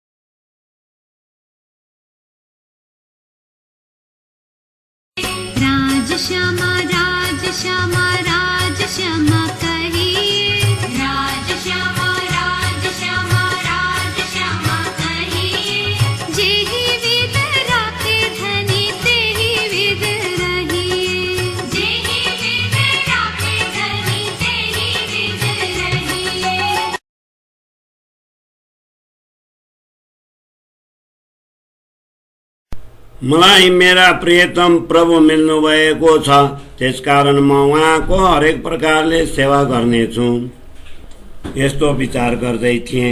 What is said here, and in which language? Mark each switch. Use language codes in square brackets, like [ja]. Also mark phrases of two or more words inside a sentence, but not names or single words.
[hi] राज श्यामा कहिए, राज श्यामा कहिए, जेहि विध राखे धनी तेहि विध रहिए, जेहि विध राखे धनी तेहि विध रहिए। [ne] मलाई मेरा प्रियतम प्रभु मिल्नु भएको छ, त्यसकारण म उहाँको हरेक प्रकारले सेवा गर्नेछु। यस्तो विचार गर्दै थिएँ।